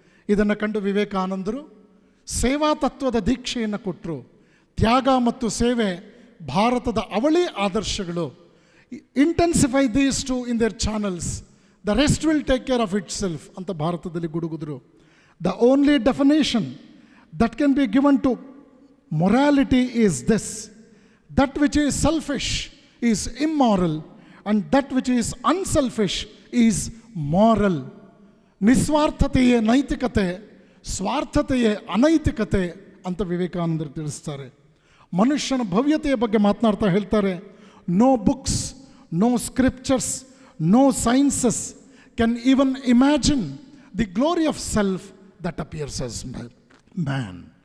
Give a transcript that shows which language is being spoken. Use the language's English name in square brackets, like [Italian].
[Kannada] ಇದನ್ನು ಕಂಡು ವಿವೇಕಾನಂದರು ಸೇವಾ ತತ್ವದ ದೀಕ್ಷೆಯನ್ನು ಕೊಟ್ಟರು. ತ್ಯಾಗ ಮತ್ತು ಸೇವೆ ಭಾರತದ ಅವಳಿ ಆದರ್ಶಗಳು. [English] intensify these to in their channels, the rest will take care of itself [Kannada] ಅಂತ ಭಾರತದಲ್ಲಿ ಗುಡುಗುದ್ರು. [English] The only definition that can be given to morality is this: that which is selfish is immoral, and that which is unselfish is moral. [Kannada] ನಿಸ್ವಾರ್ಥತೆಯೇ ನೈತಿಕತೆ, ಸ್ವಾರ್ಥತೆಯೇ ಅನೈತಿಕತೆ ಅಂತ ವಿವೇಕಾನಂದರು ತಿಳಿಸ್ತಾರೆ. ಮನುಷ್ಯನ ಭವ್ಯತೆಯ ಬಗ್ಗೆ ಮಾತನಾಡ್ತಾ ಹೇಳ್ತಾರೆ, [English] No books, no scriptures, no sciences can even imagine the glory of self that appears as man.